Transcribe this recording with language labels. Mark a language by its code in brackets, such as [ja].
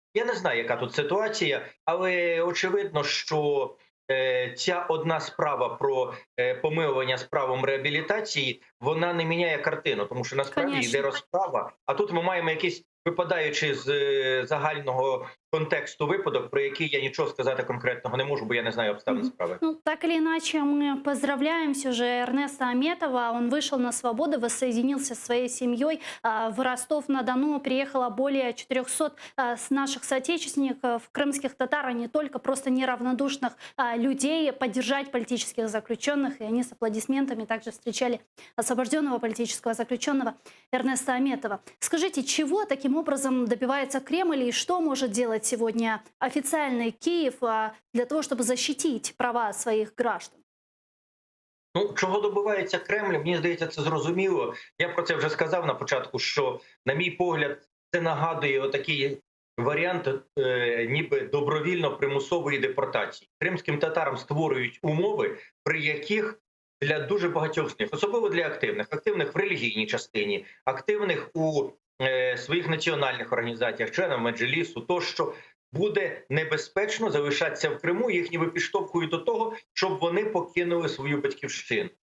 [uk] Я не знаю, яка тут ситуація, але очевидно, що ця одна справа про помилування з правом реабілітації, вона не міняє картину, тому що насправді [ru] Конечно. [uk] йде розправа. А тут ми маємо якийсь, випадаючи з загального контексту випадок, про який я нічого сказати конкретного не можу, бо я не знаю обставин справи. [ru] Ну, так или иначе, мы поздравляем все же Эрнеста Аметова. Он вышел на свободу, воссоединился со своей семьей. В Ростов-на-Дону приехало более 400 наших соотечественников, крымских татар, а не только просто неравнодушных людей, поддержать политических заключенных. И они с аплодисментами также встречали освобожденного политического заключенного Эрнеста Аметова. Скажите, чего таким образом добивается Кремль и что может делать сегодня официальный Киев для того, чтобы защитить права своих граждан? [uk] Ну, чого добивається Кремль, мені здається, це зрозуміло. Я про це вже сказав на початку, що, на мій погляд, це нагадує отакий варіант ніби добровільно-примусової депортації. Кримським татарам створюють умови, при яких для дуже багатьох з них, особливо для активних в релігійній частині, активних у своїх національних організаціях, членам меджлісу, тощо, буде небезпечно залишатися в Криму, їх ніби підштовхують до того, щоб вони покинули свою батьківщину.